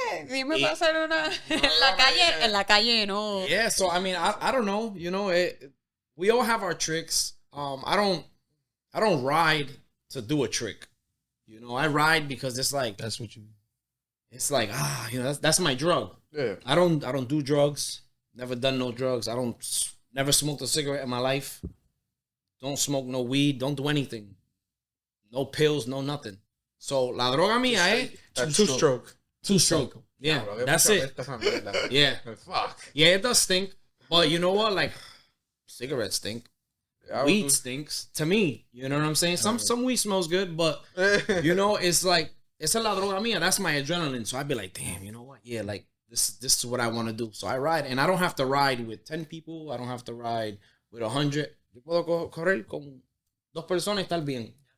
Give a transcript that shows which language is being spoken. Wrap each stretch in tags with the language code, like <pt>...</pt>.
<es>Dime para hacer una en la calle no.</es> <en>Yeah, so I mean, I don't know. You know, we all have our tricks. I don't ride to do a trick. You know, I ride because it's like That's what you. you know, that's my drug. Yeah. I don't do drugs. Never done no drugs. Never smoked a cigarette in my life. Don't smoke no weed. Don't do anything. No pills. No nothing.</en> <es>So la droga mía</es> <en>That's two-stroke. two-stroke. Yeah, Bro, that's it.</en> <es>esta es una mierda.</es> <en>Yeah, Fuck. yeah, it does stink. But you know what? Like cigarettes stink. I Weed was- stinks to me. You know what I'm saying? Some weed smells good, but you know, it's like it's a</en> <es>la droga mía.</es> <en>That's my adrenaline. So I'd be like, damn, you know what? Yeah, like this is what I want to do. So I ride, and I don't have to ride with 10 people. I don't have to ride with 100.</en> <es>Yo puedo correr con 2 personas y estar bien.</es>